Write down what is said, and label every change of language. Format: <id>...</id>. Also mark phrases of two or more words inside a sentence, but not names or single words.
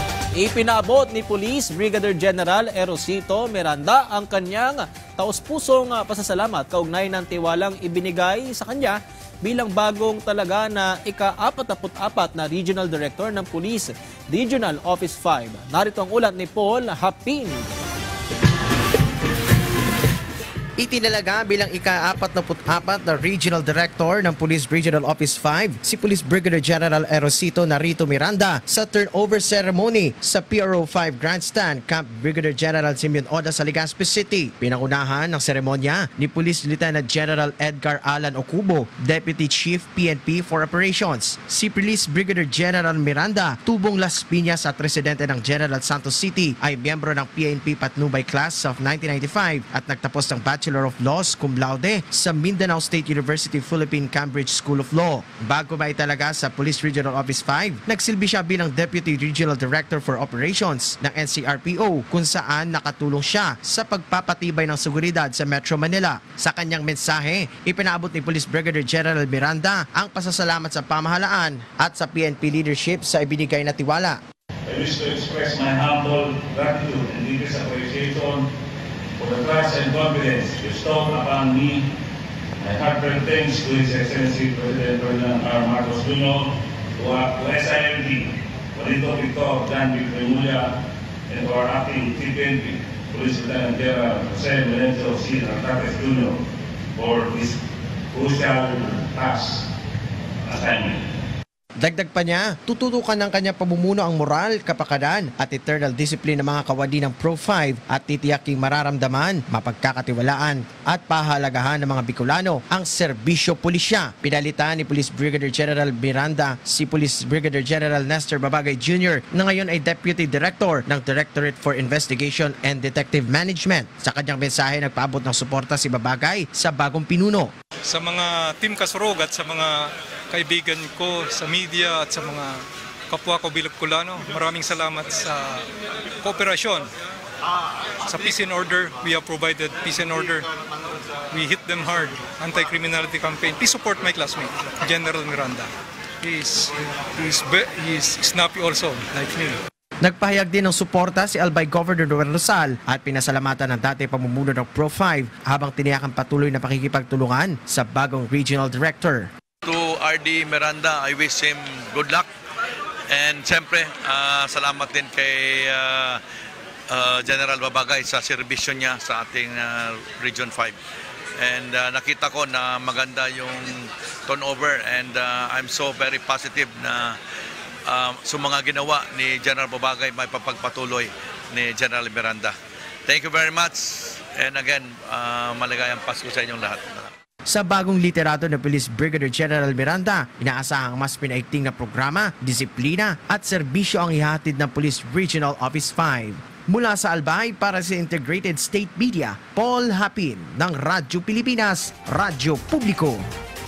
<tl>Ipinaabot ni Police Brigadier General Erosito Miranda ang kanyang taus-pusong pasasalamat kaugnay ng tiwalang ibinigay sa kanya bilang bagong talaga na ika-44 na Regional Director ng Police Regional Office 5. Narito ang ulat ni Paul Hapin. Itinalaga bilang ika-44 na Regional Director ng Police Regional Office 5 si Police Brigadier General Erosito Narito Miranda sa</tl> <en>turnover ceremony</en> <tl>sa PRO 5 Grandstand, Camp Brigadier General Simeon Oda sa Legazpi City. Pinangunahan ng seremonya ni Police Lieutenant General Edgar Alan Ocubo, Deputy Chief PNP for Operations. Si Police Brigadier General Miranda, tubong Las Piñas at residente ng General Santos City, ay miyembro ng PNP Patnubay Class of 1995 at nagtapos ng Bachelor of Laws cum laude sa Mindanao State University Philippine Cambridge School of Law. Bago maitalaga sa Police Regional Office 5, nagsilbi siya bilang Deputy Regional Director for Operations ng NCRPO kung saan nakatulong siya sa pagpapatibay ng seguridad sa Metro Manila. Sa kanyang mensahe, ipinaabot ni Police Brigadier General Miranda ang pasasalamat sa pamahalaan at sa PNP leadership sa ibinigay na tiwala.</tl> <en>I wish to express my humble gratitude and deepest appreciation for the trust and confidence bestowed upon me. My heartfelt thanks to His Excellency President Ferdinand R. Marcos Jr., to SIMD, Juanito Victor Dan Victoria, and to our acting TPNP, Police Lieutenant General Jose Melencio C. Nartates Jr. for this crucial task assignment.</en> <tl>Dagdag pa niya, tututukan ng kanyang pamumuno ang moral, kapakanan at</tl> <en>eternal discipline</en> <tl>ng mga kawani ng Pro 5 at titiyaking mararamdaman, mapagkakatiwalaan at pahalagahan ng mga Bicolano ang serbisyo pulisya. Pinalitan ni Police Brigadier General Miranda si Police Brigadier General Nestor Babagay Jr. na ngayon ay Deputy Director ng Directorate for Investigation and Detective Management. Sa kanyang mensahe, nagpaabot ng suporta si Babagay sa bagong pinuno. Sa mga Team Kasurog at sa mga kaibigan ko sa media at sa mga kapwa ko Bicolano, maraming salamat sa kooperasyon.</tl> <en>Sa peace and order, we have provided peace and order. We hit them hard. Anti-criminality campaign. Please support my classmate, General Miranda. He's snappy also, like me.</en> <tl>Nagpahayag din ng suporta si Albay Governor Noel Rosal at pinasalamatan ng dati pamumuno ng Pro 5 habang tiniyakan patuloy na pakikipagtulungan sa bagong Regional Director.</tl> <en>To RD Miranda, I wish him good luck.</en> <tl>And siyempre, salamat din kay General Babagay sa serbisyo niya sa ating Region 5. And nakita ko na maganda yung turnover and</tl> <en>I'm so very positive</en> <tl>na sa mga ginawa ni General Babagay may papagpatuloy ni General Miranda.</tl> <en>Thank you very much. And again,</en> <tl>maligayang Pasko sa inyong lahat. Sa bagong liderato ng Police Brigadier General Miranda, inaasahang mas pinaigting na programa, disiplina at serbisyo ang ihatid ng Police Regional Office 5. Mula sa Albay para sa Integrated State Media, Paul Hapin ng Radyo Pilipinas, Radyo Publiko.</tl>